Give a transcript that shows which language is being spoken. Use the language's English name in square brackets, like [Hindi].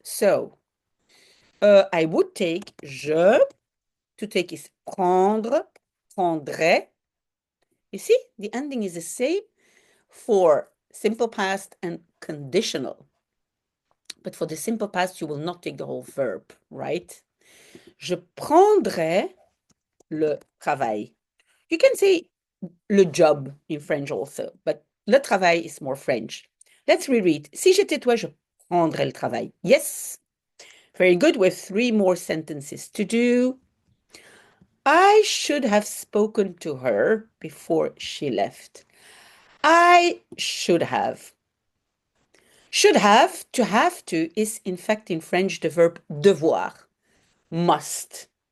[English] So, I would take, [French] je, [English] to take is prendre, [French] prendrais. [English] You see, the ending is the same for simple past and conditional. But for the simple past, you will not take the whole verb, right? [French] Je prendrais le travail. [English] You can say [French] le job [English] in French also, but [French] le travail [English] is more French. Let's reread. [French] Si j'étais toi, je prendrais le travail. [English] Yes. Very good. We have 3 more sentences to do. I should have spoken to her before she left. I should have. Should have to is in fact in French the verb devoir, must.